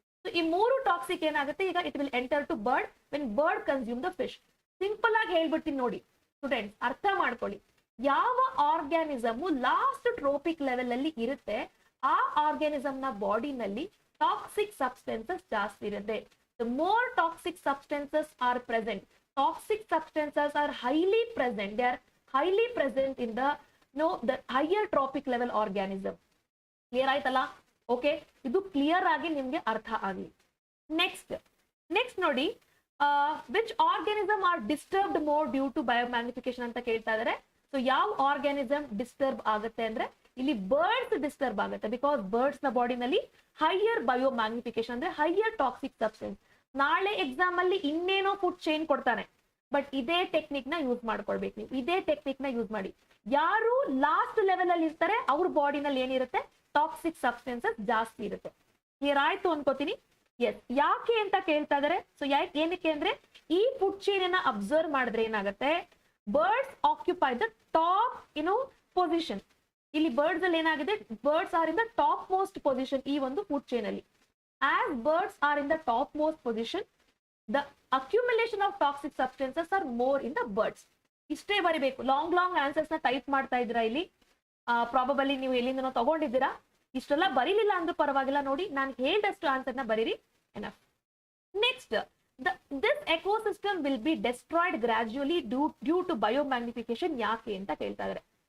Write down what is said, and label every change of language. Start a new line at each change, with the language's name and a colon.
English: so
Kannada: ಈ ಮೂರು
English: toxic
Kannada: ಏನಾಗುತ್ತೆ, ಈಗ
English: It will enter to bird when bird consume the fish.
Kannada: Simple ಆಗಿ ಹೇಳ್ಬಿಡ್ತೀನಿ ನೋಡಿ ಸ್ಟೂಡೆಂಟ್ಸ್, ಅರ್ಥ ಮಾಡ್ಕೊಳ್ಳಿ. ಯಾವ ಆರ್ಗ್ಯಾನಿಸಮ್ ಲಾಸ್ಟ್ ಟ್ರೋಪಿಕ್ ಲೆವೆಲ್ ಅಲ್ಲಿ ಇರುತ್ತೆ ಆ ಆರ್ಗ್ಯಾನಿಸಮ್ ನ ಬಾಡಿನಲ್ಲಿ ಟಾಕ್ಸಿಕ್ ಸಬ್ಸ್ಟೆನ್ಸಸ್ ಜಾಸ್ತಿ ಇರುತ್ತೆ.
English: The more toxic substances are present, toxic substances are highly present. They are highly present in the the higher tropic level organism.
Kannada: Clear ಆಯ್ತಲ್ಲ? ಓಕೆ, ಇದು clear ಆಗಿ ನಿಮ್ಗೆ ಅರ್ಥ ಆಗಲಿ.
English: next
Kannada: ನೋಡಿ,
English: which organism are disturbed more due to biomagnification
Kannada: ಅಂತ ಕೇಳ್ತಾ ಇದಾರೆ. ಸೊ ಯಾವ ಆರ್ಗ್ಯಾನಿಸಮ್ ಡಿಸ್ಟರ್ಬ್ ಆಗುತ್ತೆ ಅಂದ್ರೆ ಇಲ್ಲಿ ಬರ್ಡ್ಸ್ ಡಿಸ್ಟರ್ಬ್ ಆಗುತ್ತೆ, ಬಿಕಾಸ್ ಬರ್ಡ್ಸ್ ನ ಬಾಡಿನಲ್ಲಿ ಹೈಯರ್ ಬಯೋಮ್ಯಾಗ್ನಿಫಿಕೇಶನ್ ಅಂದ್ರೆ ಹೈಯರ್ ಟಾಕ್ಸಿಕ್ ಸಬ್ಸ್ಟೆನ್ಸ್. ನಾಳೆ ಎಕ್ಸಾಮ್ ಅಲ್ಲಿ ಇನ್ನೇನೋ ಫುಡ್ ಚೈನ್ ಕೊಡ್ತಾನೆ, ಬಟ್ ಇದೇ ಟೆಕ್ನಿಕ್ ನ ಯೂಸ್ ಮಾಡ್ಕೊಳ್ಬೇಕು ನೀವು. ಇದೇ ಟೆಕ್ನಿಕ್ ನ ಯೂಸ್ ಮಾಡಿ. ಯಾರು ಲಾಸ್ಟ್ ಲೆವೆಲ್ ಅಲ್ಲಿ ಇರ್ತಾರೆ ಅವ್ರ ಬಾಡಿನಲ್ಲಿ ಏನಿರುತ್ತೆ, ಟಾಕ್ಸಿಕ್ ಸಬ್ಸ್ಟೆನ್ಸಸ್ ಜಾಸ್ತಿ ಇರುತ್ತೆ. ಕ್ಲಿಯರ್ ಆಯ್ತು ಅನ್ಕೋತೀನಿ. ಎಸ್, ಯಾಕೆ ಅಂತ ಕೇಳ್ತಾ ಇದಾರೆ. ಸೊ ಏನಕ್ಕೆ ಅಂದ್ರೆ ಈ ಫುಡ್ ಚೈನ್ ಅನ್ನ ಅಬ್ಸರ್ವ್ ಮಾಡಿದ್ರೆ ಏನಾಗುತ್ತೆ,
English: Birds occupy the top position.
Kannada: ಇಲ್ಲಿ ಬರ್ಡ್ಸ್ ಅಲ್ಲಿ ಏನಾಗಿದೆ,
English: birds are in the topmost position
Kannada: ಈ ಒಂದು ಫುಡ್ ಚೈನ್ ಅಲ್ಲಿ.
English: As birds are in the topmost position, the accumulation of toxic substances are more in the birds.
Kannada: ಇಷ್ಟೇ ಬರಿಬೇಕು. Long answers ನ type ಮಾಡ್ತಾ ಇದ್ದೀರಾ ಇಲ್ಲಿ, ಪ್ರಾಬಬಲಿ ನೀವು ಎಲ್ಲಿಂದನೋ ತಗೊಂಡಿದ್ದೀರಾ. ಇಷ್ಟೆಲ್ಲ ಬರೀಲಿಲ್ಲ ಅಂದ್ರೂ ಪರವಾಗಿಲ್ಲ, ನೋಡಿ ನಾನು ಹೇಳಿದಷ್ಟು ಆನ್ಸರ್ ನ ಬರೀರಿ, enough.
English: Next, this ecosystem will be destroyed gradually due to biomagnification.
Kannada: ಯಾಕೆ ಅಂತ ಕೇಳ್ತಾ ಇದ್ದಾರೆ.